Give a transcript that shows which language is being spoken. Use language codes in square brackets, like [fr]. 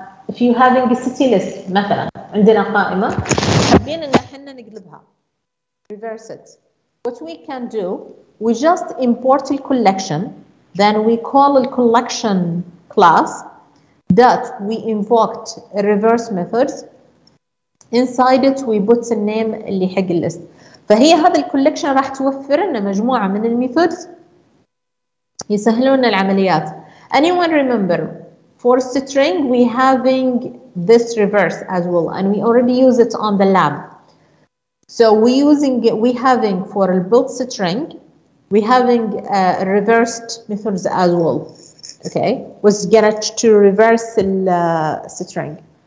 [en] if you having a city list [ar] مثلا عندنا قائمة حابين ان احنا نقلبها [en] reverse it. What we can do, we just import the collection, then we call the collection class that we invoked a reverse methods. Inside it we put the name [ar] اللي حق الليست. فهي هذا الكولكشن راح توفر لنا مجموعة من الميثودز يسهلون العمليات. [en] Anyone remember, for string we having this reverse as well, and we already use it on the lab. So we having for a build string, we having reversed methods as well. Okay, was get to reverse the string.